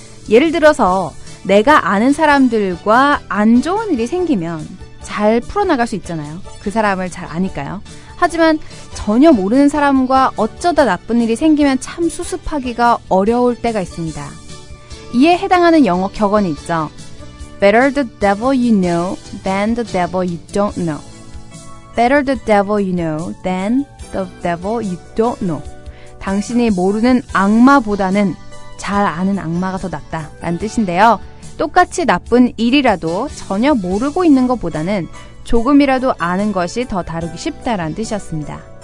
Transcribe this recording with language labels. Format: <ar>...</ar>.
<ko>예를 들어서 내가 아는 사람들과 안 좋은 일이 생기면 잘 풀어나갈 수 있잖아요. 그 사람을 잘 아니까요. 하지만 전혀 모르는 사람과 어쩌다 나쁜 일이 생기면 참 수습하기가 어려울 때가 있습니다. 이에 해당하는 영어 격언이 있죠.</ko> <en>Better the devil you know than the devil you don't know. Better the devil you know than the devil you don't know.</en> <ko>당신이 모르는 악마보다는 잘 아는 악마가 더 낫다 라는 뜻인데요. 똑같이 나쁜 일이라도 전혀 모르고 있는 것보다는 조금이라도 아는 것이 더 다루기 쉽다라는 뜻이었습니다.</ko>